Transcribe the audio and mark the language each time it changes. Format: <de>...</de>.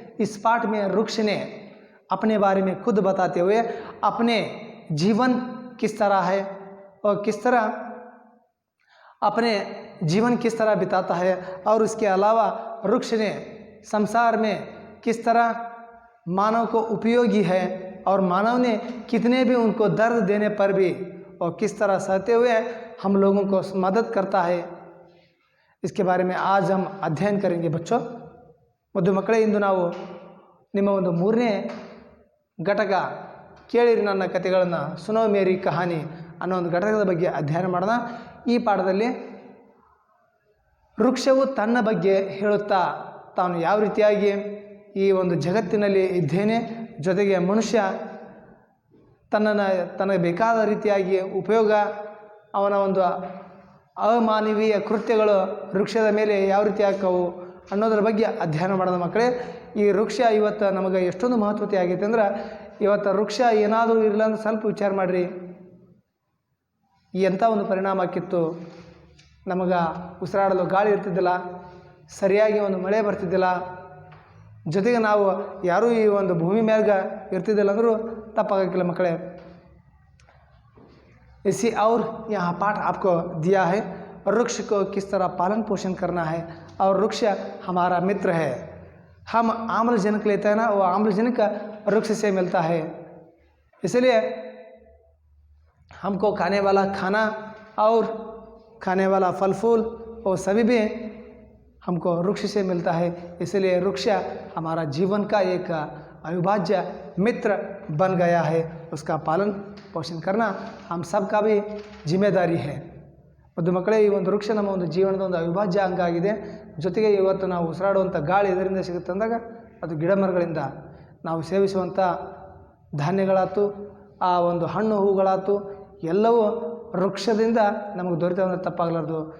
<hi>इस पाठ में वृक्ष ने अपने बारे में खुद बताते हुए अपने जीवन किस तरह है और किस तरह अपने जीवन किस तरह बिताता है, और उसके अलावा वृक्ष ने संसार में किस तरह मानव को उपयोगी है और मानव ने कितने भी उनको दर्द देने पर भी और किस तरह सहते हुए हम लोगों को मदद करता है, इसके बारे में आज हम अध्ययन करेंगे।</hi> <kn>बच्चों, मुದ್ದು ಮಕ್ಕಳೇ, ಇಂದು ನಾವು ನಿಮ್ಮ ಒಂದು 3ನೇ ಘಟಕ ಕೇಳಿರಿ ನನ್ನ ಕಥೆಗಳನ್ನು ಸುನೋ ಮೇರಿ ಕಹಾನಿ ಅನ್ನೋ ಒಂದು ಘಟಕದ ಬಗ್ಗೆ ಅಧ್ಯಯನ ಮಾಡೋಣ। ಈ ಪಾಠದಲ್ಲಿ ವೃಕ್ಷವು ತನ್ನ ಬಗ್ಗೆ ಹೇಳುತ್ತಾ ತಾನು ಯಾವ ರೀತಿಯಾಗಿ ಈ ಒಂದು ಜಗತ್ತಿನಲ್ಲಿ ಇದ್ದೇನೆ, ಜೊತೆಗೆ ಮನುಷ್ಯ ತನಗೆ ಬೇಕಾದ ರೀತಿಯಾಗಿ ಉಪಯೋಗ, ಅವನ ಒಂದು ಅಮಾನವೀಯ ಕೃತ್ಯಗಳು ವೃಕ್ಷದ ಮೇಲೆ ಯಾವ ರೀತಿ ಆಗ್ತವು ಅನ್ನೋದ್ರ ಬಗ್ಗೆ ಅಧ್ಯಯನ ಮಾಡೋಣ ಮಕ್ಕಳೇ। ಈ ವೃಕ್ಷ ಇವತ್ತು ನಮಗೆ ಎಷ್ಟೊಂದು ಮಹತ್ವತೆ ಆಗೈತೆ ಅಂದ್ರೆ, ಇವತ್ತು ವೃಕ್ಷ ಏನಾದರೂ ಇರಲ್ಲ ಅಂದ್ರೆ ಸ್ವಲ್ಪ ವಿಚಾರ ಮಾಡಿರಿ, ಎಂಥ ಒಂದು ಪರಿಣಾಮ ಆಕ್ಕಿತ್ತು। ನಮಗೆ ಉಸಿರಾಡಲು ಗಾಳಿ ಇರ್ತಿದ್ದಿಲ್ಲ, ಸರಿಯಾಗಿ ಒಂದು ಮಳೆ ಬರ್ತಿದ್ದಿಲ್ಲ, ಜೊತೆಗೆ ನಾವು ಯಾರೂ ಈ ಒಂದು ಭೂಮಿ ಮ್ಯಾಗ ಇರ್ತಿದ್ದಿಲ್ಲ ಅಂದರೂ तपागला मकड़े।</kn> <hi>इसी और यहाँ पाठ आपको दिया है, वृक्ष को किस तरह पालन पोषण करना है, और वृक्ष हमारा मित्र है। हम आम्लजनक लेते हैं ना, वो आम्लजनक वृक्ष से मिलता है, इसलिए हमको खाने वाला खाना और खाने वाला फल फूल वो सभी भी हमको वृक्ष से मिलता है। इसलिए वृक्ष हमारा जीवन का एक अविभाज्य मित्र बन गया है, उसका पालन पोषण करना हम सबका भी जिम्मेदारी है।</hi> <kn>मुದ್ದು ಮಕ್ಕಳೇ, ಈ ಒಂದು ವೃಕ್ಷ ನಮ್ಮ ಒಂದು ಜೀವನದ ಒಂದು ಅವಿಭಾಜ್ಯ ಅಂಗ ಆಗಿದೆ। ಜೊತೆಗೆ ಇವತ್ತು ನಾವು ಉಸಿರಾಡುವಂಥ ಗಾಳಿ ಇದರಿಂದ ಸಿಗುತ್ತೆ ಅಂದಾಗ ಅದು ಗಿಡ ಮರಗಳಿಂದ, ನಾವು ಸೇವಿಸುವಂಥ ಧಾನ್ಯಗಳಾಯ್ತು, ಆ ಒಂದು ಹಣ್ಣು ಹೂಗಳಾಯ್ತು, ಎಲ್ಲವೂ ವೃಕ್ಷದಿಂದ ನಮಗೆ ದೊರೆತಂದ್ರೆ ತಪ್ಪಾಗಲಾರ್ದು।</kn>